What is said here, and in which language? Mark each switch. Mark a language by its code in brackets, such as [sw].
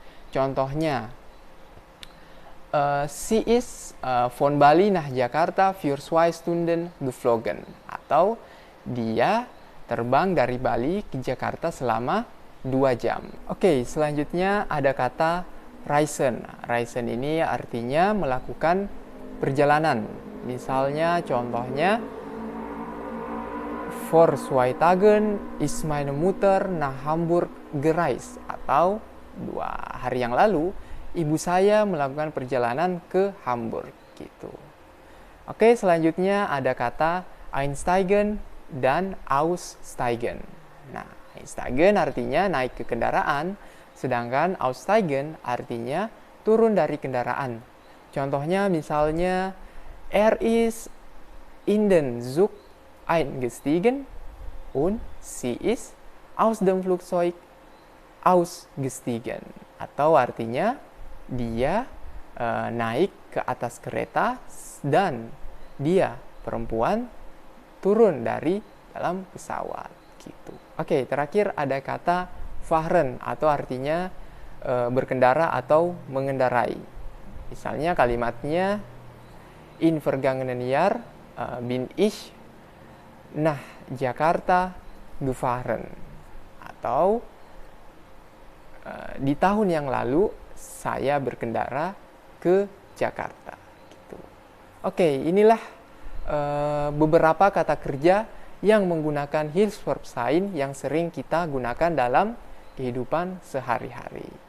[id] Contohnya, [de] sie ist von Bali nach Jakarta für 2 Stunden geflogen. [id] Atau dia terbang dari Bali ke Jakarta selama 2 jam. Oke, selanjutnya ada kata reisen. Reisen ini artinya melakukan perjalanan. Misalnya contohnya, [de] vor 2 Tagen ist meine Mutter nach Hamburg gereist. [id] Atau 2 hari yang lalu ibu saya melakukan perjalanan ke Hamburg, gitu. Oke, selanjutnya ada kata einsteigen dan aussteigen. Nah, einsteigen artinya naik ke kendaraan, sedangkan aussteigen artinya turun dari kendaraan. Contohnya misalnya, [de] ist in den Zug eingestiegen und sie ist aus dem Flugzeug ausgestiegen. [id] Atau artinya dia naik ke atas kereta dan dia perempuan turun dari dalam pesawat, gitu. Oke, terakhir ada kata fahren atau artinya berkendara atau mengendarai. Misalnya kalimatnya, [de] in vergangenen Jahr bin ich nach Jakarta gefahren. [id] Atau di tahun yang lalu saya berkendara ke Jakarta, gitu. Oke, inilah beberapa kata kerja yang menggunakan Hilfsverb-Sein yang sering kita gunakan dalam kehidupan sehari-hari.